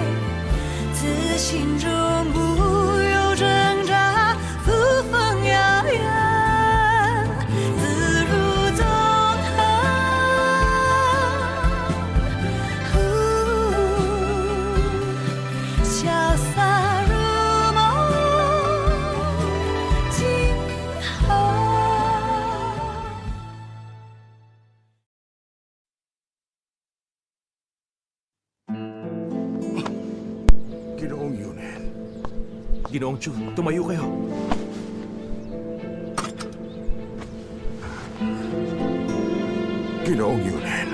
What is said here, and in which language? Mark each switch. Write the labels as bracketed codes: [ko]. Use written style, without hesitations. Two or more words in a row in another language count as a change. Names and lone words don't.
[zh] 自心中不有挣扎，扶风摇远，自如纵横。潇洒如梦，今后。 [tl] Ginoong Yunen. Ginoong Chu, tumayo kayo. Ginoong Yunen.